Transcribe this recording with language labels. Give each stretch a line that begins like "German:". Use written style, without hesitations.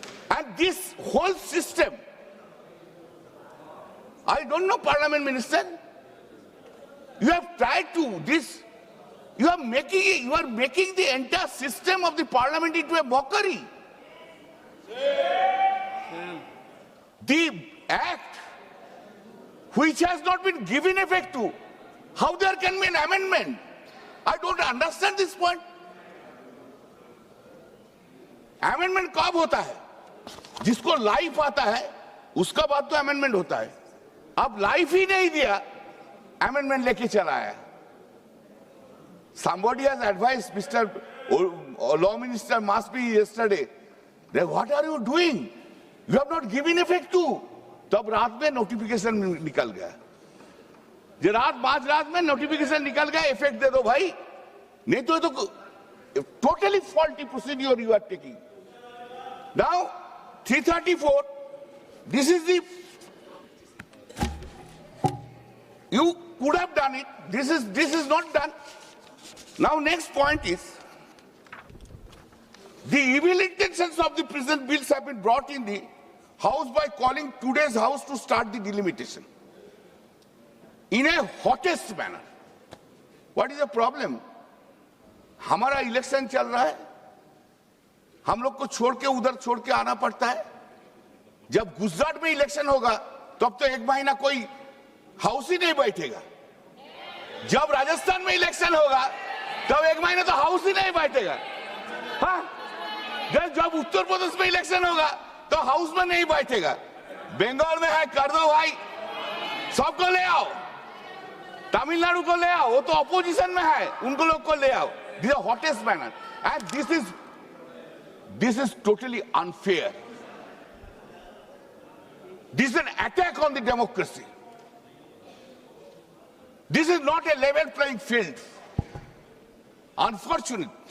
English: And this whole system, I don't know, Parliament Minister, you have tried to this, you are making the entire system of the Parliament into a mockery. The act which has not been given effect to, how there can be an amendment? I don't understand this point.
Hindi: Amendment कब होता है? जिसको life आता है, उसका बाद तो amendment होता है. अब लाइफ ही नहीं दिया, amendment लेके चला आया.
English: Somebody has advised Mr. Law Minister must be yesterday. Then what are you doing? You have not given effect to.
Hindi: तब रात में नोटिफिकेशन निकल गया. जो रात में नोटिफिकेशन निकल गया, इफेक्ट दे दो भाई. नहीं तो
English: totally faulty procedure you are taking. Now 334, this is the, you could have done it. This is not done. Now next point is, the evil intentions of the present bills have been brought in the House by calling today's House to start the delimitation in a hottest manner. What is the problem?
Hindi: हमारा election चल रहा है, हम लोग को छोड़ के उधर छोड़ के आना पड़ता है. जब गुजरात में इलेक्शन होगा तब तो एक महीना कोई हाउस ही नहीं बैठेगा. जब राजस्थान में इलेक्शन होगा तब एक महीना तो हाउस ही नहीं बैठेगा. हाँ, जब उत्तर प्रदेश में इलेक्शन होगा तो हाउस में नहीं बैठेगा. बंगाल में है, कर दो भाई, सबको ले आओ. तमिलनाडु को ले आओ, वो तो अपोजिशन में है, उनको लोग को ले आओ.
English: This is the hottest manner, and this is totally unfair. This is an attack on the democracy. This is not a level playing field. Unfortunate.